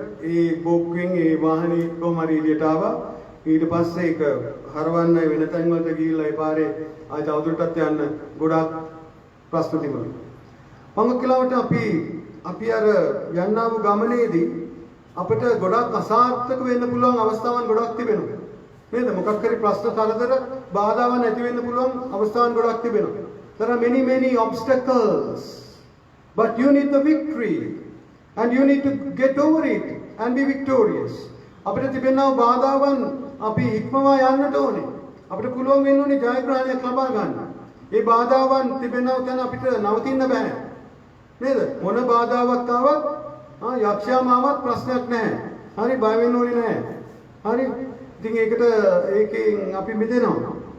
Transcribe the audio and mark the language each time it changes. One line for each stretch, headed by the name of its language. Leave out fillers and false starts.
Sinhala: ඒ බෝක්කුවෙන් ඒ වාහනේ කොහම හරි එළියට ආවා. ඊට පස්සේ ඒක හරවන්න වෙන තැන් වලට ගිහිල්ලා ඒ පාරේ ආයෙ තවදුරටත් යන්න ගොඩාක් ප්‍රශ්න තිබුණා. පංගකලාවට අපි අර යන්නා වූ ගමනේදී අපිට ගොඩාක් අසාර්ථක වෙන්න පුළුවන් අවස්ථාවන් ගොඩක් තිබෙනවා. නේද? මොකක් හරි ප්‍රශ්න කරදර බාධාවන් ඇති වෙන්න පුළුවන් අවස්ථාවන් ගොඩක් තිබෙනවා.
English: There are many obstacles. But you need the victory. And you need to get over it and be victorious.
Sinhala: අපිට තිබෙනා බාධාවන් අපි ඉක්මවා යන්නට ඕනේ. අපිට පුළුවන් වෙන්න ඕනේ ජයග්‍රහණයක් ලබා ගන්න. ඒ බාධාවන් තිබෙනා තැන අපිට නවතින්න බෑ. නේද? මොන බාධාවක් ආවත් යක්ෂයාම ආවත් ප්‍රශ්නයක් නැහැ. හරි බය වෙන්න ඕනේ නැහැ. හරි. ඉතින් ඒකෙන් අපි මිදෙනවා.